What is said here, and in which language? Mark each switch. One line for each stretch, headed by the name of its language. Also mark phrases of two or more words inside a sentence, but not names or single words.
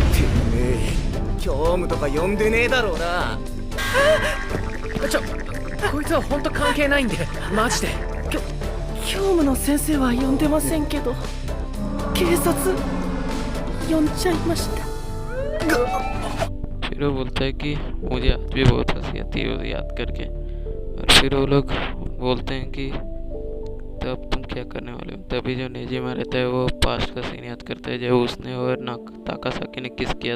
Japanese: 教務とか呼んでねえだろうな。こいつは本当関係ないんで、マジで。教務の先生は呼んでませんけど、警察呼んじゃいました。
Hindi: फिर वो बोलता है कि मुझे आज भी बहुत हंसी आती है उसे याद करके। और फिर वो लोग बोलते हैं कि तो अब तुम क्या करने वाले हो? तभी जो नेजिमा रहता है वो पास्ट का सीन याद करता है जब उसने और ताकासाकी ने किस किया था।